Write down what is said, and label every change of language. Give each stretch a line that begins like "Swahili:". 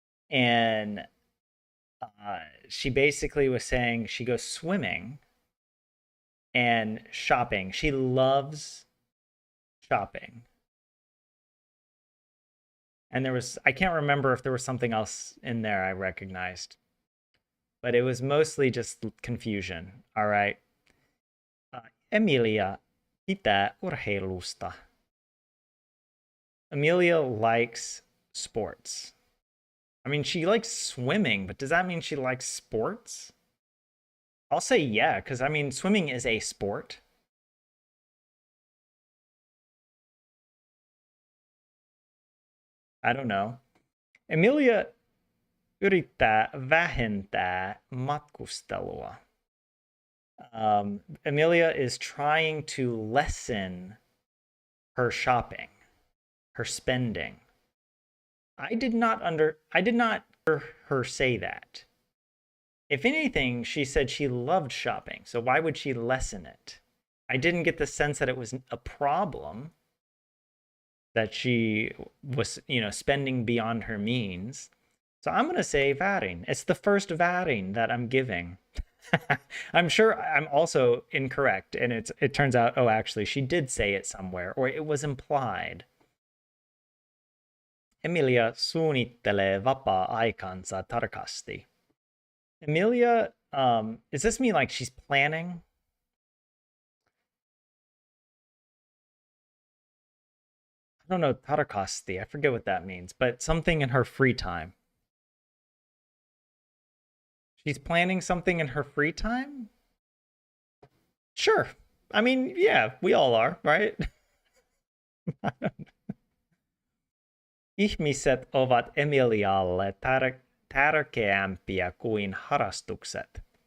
English: And she basically was saying she goes swimming and shopping. She loves shopping. And there was, I can't remember if there was something else in there I recognized, but it was mostly just confusion. All right.
Finnish: Emilia pitää urheilusta.
English: Emilia likes sports. I mean, she likes swimming, but does that mean she likes sports? I'll say yeah, because I mean, swimming is a sport. I don't know.
Finnish: Emilia yrittää vähentää matkustelua.
English: Emilia is trying to lessen her shopping, her spending. I did not hear her say that. If anything, she said she loved shopping. So why would she lessen it? I didn't get the sense that it was a problem, that she was, spending beyond her means. So I'm going to say väärin. It's the first väärin that I'm giving. I'm sure I'm also incorrect. And it turns out, oh, actually, she did say it somewhere, or it was implied. Emilia suunnittelee vapaa-aikansa tarkasti. Emilia, does this mean like she's planning? I don't know, tarkasti. I forget what that means, but something in her free time. She's planning something in her free time? Sure. I mean, yeah, we all are, right?
Finnish: Ihmiset ovat Emilialle tärkeämpiä kuin harrastukset.